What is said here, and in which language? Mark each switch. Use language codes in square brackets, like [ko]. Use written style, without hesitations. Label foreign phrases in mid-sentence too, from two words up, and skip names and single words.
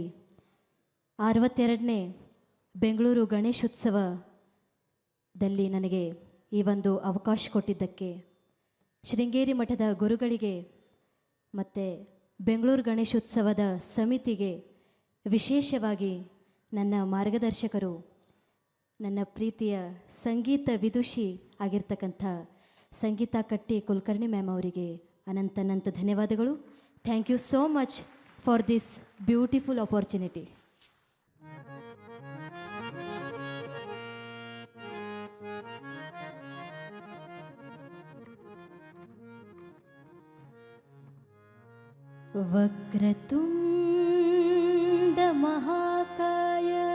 [kn] 62ನೇ ಬೆಂಗಳೂರು ಗಣೇಶೋತ್ಸವದಲ್ಲಿ ನನಗೆ ಈ ಒಂದು ಅವಕಾಶ ಕೊಟ್ಟಿದ್ದಕ್ಕೆ ಶೃಂಗೇರಿ ಮಠದ ಗುರುಗಳಿಗೆ ಮತ್ತು ಬೆಂಗಳೂರು ಗಣೇಶೋತ್ಸವದ ಸಮಿತಿಗೆ, ವಿಶೇಷವಾಗಿ ನನ್ನ ಮಾರ್ಗದರ್ಶಕರು, ನನ್ನ ಪ್ರೀತಿಯ ಸಂಗೀತ ವಿದುಷಿ ಆಗಿರ್ತಕ್ಕಂಥ ಸಂಗೀತಾ ಕಟ್ಟಿ ಕುಲಕರ್ಣಿ ಮ್ಯಾಮ್ ಅವರಿಗೆ ಅನಂತ ಧನ್ಯವಾದಗಳು. [en] thank you so much for this beautiful opportunity. [sa] ವಕ್ರತುಂಡ ಮಹಾಕಾಯ